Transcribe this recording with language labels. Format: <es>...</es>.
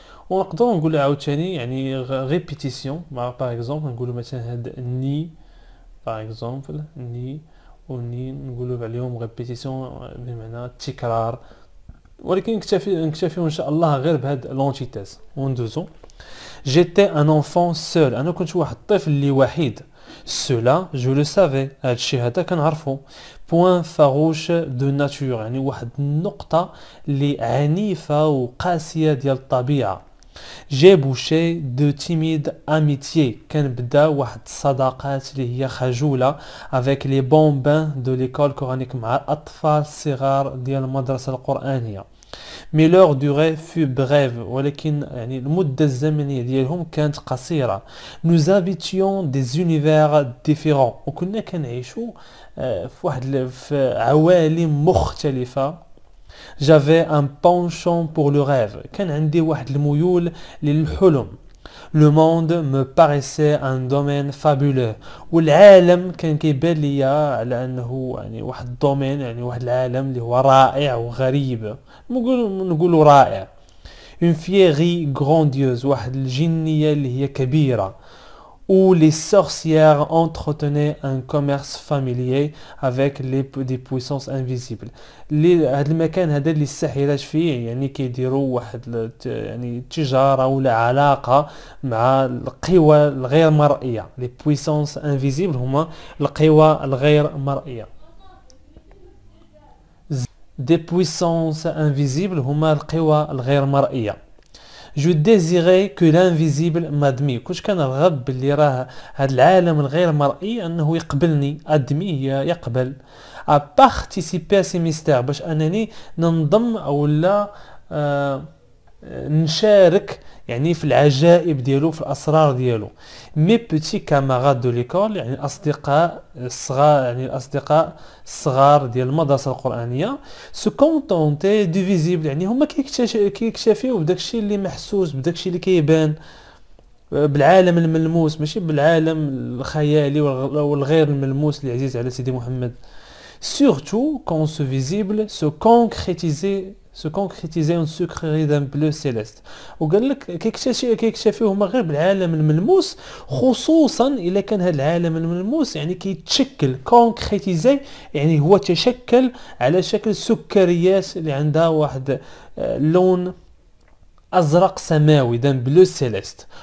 <ar>ونقدروا نقولوا عاوتاني يعني ريبيتيسيون،</ar> <fr>باغ اكزومبل</fr> <ar>نقولوا مثلا هاد ني، باغ اكزومبل ني وني نقولوا عليهم ريبيتيسيون بمعنى التكرار، ولكن نكتفيو ان شاء الله غير بهاد لونتيتيز وندوزو.</ar> <fr>جيتي ان انفون سول،</fr> <ar>انا كنت واحد الطفل اللي وحيد.</ar> <fr>cela je le savais،</fr> <ar>هادشي هذا كنعرفو.</ar> <fr>point farouche de nature،</fr> <ar>يعني واحد النقطة اللي عنيفة وقاسية ديال الطبيعة.</ar> <fr>j'ai bouché de timide amitié،</fr> <ar>كنبدا واحد الصداقات اللي هي خجولة</ar> <fr>avec les bambins de l'école coranique،</fr> <ar>مع الأطفال الصغار ديال المدرسة القرآنية.</ar> <fr>mais leur durée fut brève،</fr> <ar>ولكن يعني المدة الزمنية ديالهم كانت قصيرة.</ar> <fr>nous habitions des univers différents،</fr> <ar>وكنا كنعيشوا في عوالم مختلفة.</ar> <fr>j'avais un penchant pour le rêve،</fr> <ar>كان عندي واحد الميول للحلم.</ar> <fr>le monde me paraissait un domaine fabuleux،</fr> <ar>والعالم كان كيبان ليا على انه يعني واحد الدومين، يعني واحد العالم اللي هو رائع وغريب. نقولوا رائع.</ar> <fr>une féerie grandiose،</fr> <ar>واحد الجنية اللي هي كبيرة.</ar> <fr>où les sorcières entretenaient un commerce familier avec des puissances invisibles.</fr> <ar>هذا المكان هذا اللي الساحرات فيه يعني كيديروا واحد يعني تجارة ولا علاقة مع القوى الغير مرئية.</ar> <fr>les puissances invisibles</fr> <ar>هما القوى الغير مرئية.</ar> <fr>des puissances invisibles</fr> <ar>هما القوى الغير مرئية.</ar> <fr>je désirais que l'invisible m'admire،</fr> <ar>كنت كنرغب باللي راه هذا العالم الغير مرئي انه يقبلني. ادمي هي يقبل.</ar> <fr>à participer à ces mystères،</fr> <ar>باش انني ننضم او لا نشارك يعني في العجائب ديالو، في الاسرار ديالو.</ar> <fr>مي بوتي كاماراد دو ليكول،</fr> <ar>يعني الاصدقاء الصغار، يعني الاصدقاء الصغار ديال المدرسه القرانيه.</ar> <fr>سو كونتونتي دو فيزيبل،</fr> <ar>يعني هما كيكتفيو بداكشي اللي محسوس، بداكشي اللي كيبان، بالعالم الملموس، ماشي بالعالم الخيالي والغير الملموس اللي عزيز على سيدي محمد.</ar> <fr>surtout quand ce visible se concrétisait en sucrerie d'un bleu céleste.</fr> <ar>وقال لك كيكتشفيو هما غير بالعالم الملموس، خصوصا الا كان هذا العالم الملموس يعني كيتشكل كونكريتيزي، يعني هو تشكل على شكل سكريات اللي عندها واحد لون ازرق سماوي،</ar> <fr>دان بلو سيليست.</fr>